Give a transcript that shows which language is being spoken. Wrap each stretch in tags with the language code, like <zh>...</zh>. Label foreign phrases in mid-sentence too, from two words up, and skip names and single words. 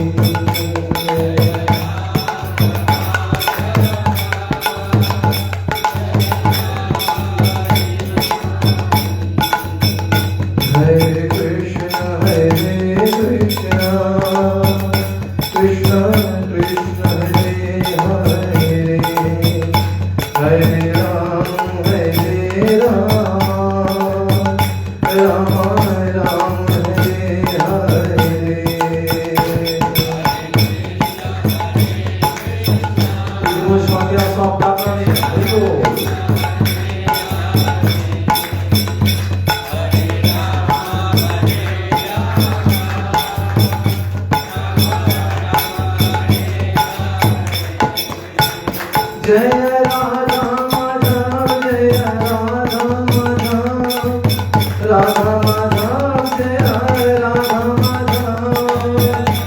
<sa>Hare Krishna, Krishna Krishna, Hare Hare, Hare Ram, Ram Ram, Hare Hare.</sa> <fr>Vamos chanter ensemble la première.</fr> <sa>Jaya Radha Madhav, Jaya Radha Madhav, Radha Madhav, Jaya Radha Madhav.</sa>